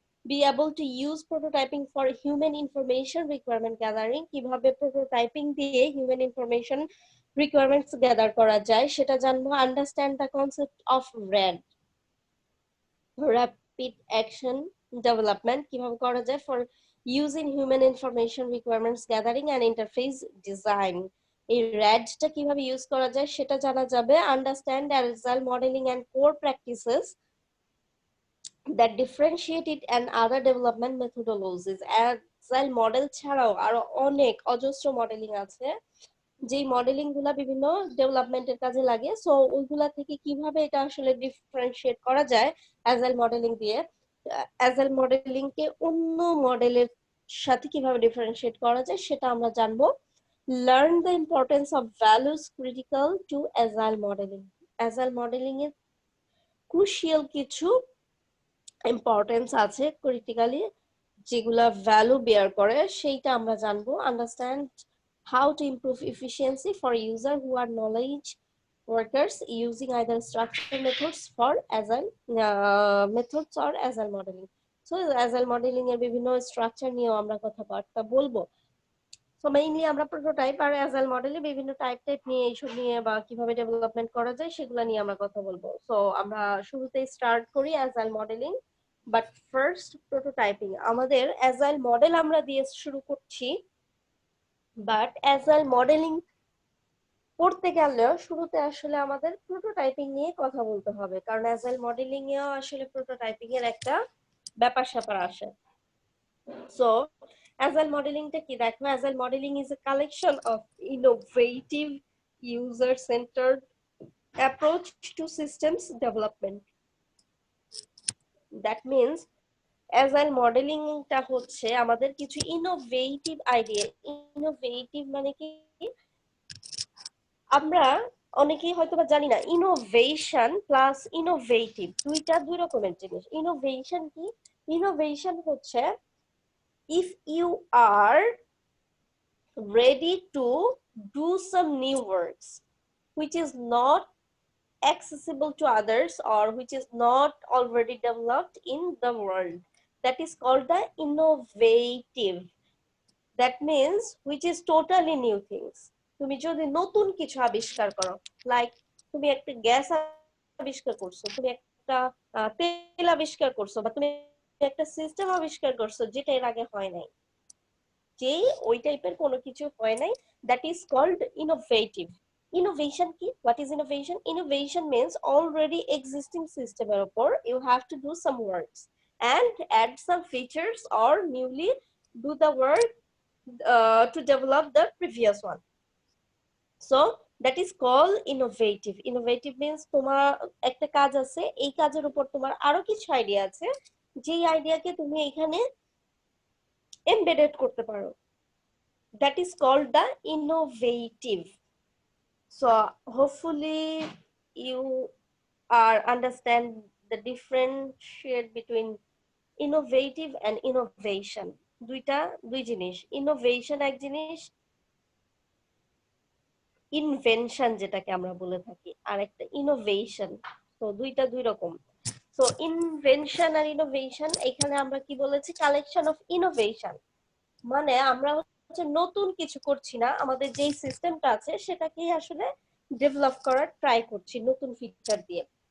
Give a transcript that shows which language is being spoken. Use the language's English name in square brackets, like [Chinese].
[English] be able to use prototyping for human information requirement gathering, [Bangla] কিভাবে prototyping দিয়ে human information requirements gather করা যায় সেটা জানবো। [English] understand the concept of RAD, rapid action development, [Bangla] কিভাবে করা যায় [English] For using human information requirements gathering and interface design. [Bangla] এই র্যাডটা কিভাবে ইউজ করা যায় সেটা জানা যাবে। [English] Understand agile modelling and core practices that differentiate it and other development methodologies. [Bangla] Agile model ছাড়াও আরো অনেক অজস্র মডেলিং আছে, যেই মডেলিং গুলা বিভিন্ন ডেভেলপমেন্টের কাজে লাগে। সো ওইগুলা থেকে কিভাবে এটা আসলে ডিফারেন্সিয়েট করা যায় অ্যাজাইল মডেলিং দিয়ে, অ্যাজাইল মডেলিং কে অন্য মডেলের সাথে কিভাবে ডিফারেন্সিয়েট করা যায় সেটা আমরা জানবো। [English] Learn the importance of values critical to agile modelling. [Bangla] Agile modelling এর ক্রুশিয়াল কিছু ইম্পর্টেন্স আছে ক্রিটিক্যালি, যেগুলা ভ্যালু বেয়ার করে সেইটা আমরা জানবো। [English] Understand how to improve efficiency for user who are knowledge workers using either structured methods for agile methods or agile modeling. [Bangla] So agile modeling এর বিভিন্ন স্ট্রাকচার নিয়েও আমরা কথাবার্তা বলবো। সো মেইনলি আমরা প্রোটোটাইপ আর অ্যাজাইল মডেলে বিভিন্ন টাইপ টাইপ নিয়ে, এইসব নিয়ে বা কিভাবে ডেভেলপমেন্ট করা যায় সেগুলো নিয়ে আমরা কথা বলবো। [English] so [Bangla] আমরা শুরুতেই [English] Start করি agile modeling, but first prototyping. [Bangla] আমাদের অ্যাজাইল মডেল আমরা দিয়ে শুরু করছি, বাট অ্যাজাইল মডেলিং করতে গেলে শুরুতে আসলে আমাদের প্রোটোটাইপিং নিয়ে কথা বলতে হবে, কারণ অ্যাজাইল মডেলিং এও আসলে প্রোটোটাইপিং এর একটা ব্যাপার স্যাপার আসে। [English] so agile modeling [Bangla] টা কি, দেখো [English] agile modeling is a collection of innovative user centered approach to systems development. That means agile modeling [Bangla] টা হচ্ছে আমাদের কিছু [English] Innovative idea. [Bangla] ইনোভেটিভ মানে কি, আমরা অনেকেই হয়তো বা জানি না ইনোভেশন প্লাস ইনোভেটিভ দুইটা দুই রকমের জিনিস। ইনোভেশন কি, ইনোভেশন হচ্ছে [English] if you are ready to do some new works which is not accessible to others or which is not already developed in the world, that is called the innovative. That means which is totally new things. [Bangla] তুমি যদি নতুন কিছু আবিষ্কার করো, like তুমি একটা gas আবিষ্কার করছো, তুমি একটা তেল আবিষ্কার করছো, বা তুমি একটা সিস্টেম আবিষ্কার করছো যেটা এর আগে হয় নাই, যে ওই টাইপের কোনো কিছু হয় নাই, [English] That is called innovative. Innovation কি, what is innovation? Innovation means already existing সিস্টেমের উপর you have to do some works and add some features or newly do the work to develop the previous one. So that is called innovative. Innovative means [Bangla] তোমার একটা কাজ আছে, এই কাজের উপর তোমার আরো কিছু আইডিয়া আছে, যেই আইডিয়াকে তুমি এখানে এমবেডেড করতে পারো। [English] that is called the innovative. So hopefully you are understand the differentiate between innovative and innovation. [Bangla] দুই জিনিস, ইনোভেশন এক জিনিস, ইনভেনশন যেটাকে আমরা বলে থাকি আর একটা ইনোভেশন। তো দুইটা দুই রকম। সো ইনভেনশন আর ইনোভেশন, এখানে আমরা কি বলেছি, কালেকশন অফ ইনোভেশন, মানে আমরা হচ্ছে নতুন কিছু করছি না, আমাদের যেই সিস্টেমটা আছে সেটাকেই আসলে ডেভেলপ করার ট্রাই করছি নতুন ফিচার দিয়ে।